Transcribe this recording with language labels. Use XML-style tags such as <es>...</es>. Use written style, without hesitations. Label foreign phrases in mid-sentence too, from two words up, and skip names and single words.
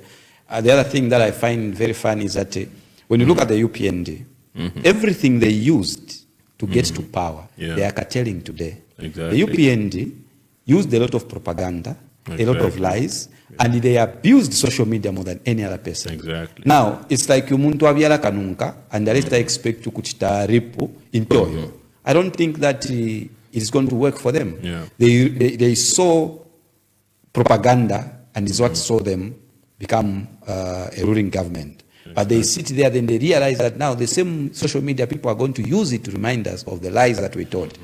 <en>And the other thing that I find very funny is that when you look at the UPND, everything they used to get to power, they are curtailing today. Exactly. The UPND used a lot of propaganda, a lot of lies, and they abused social media more than any other person. Exactly. Now, it's like</en> <bem>umuntu abyala kanunka,</bem> <en>and the rest I expect to</en> <bem>kuchita ripu intoyo.</bem> <en>I don't think that it's going to work for them. They saw propaganda, and is what saw them become a ruling government. But they sit there, then they realize that now the same social media people are going to use it to remind us of the lies that we told.</en>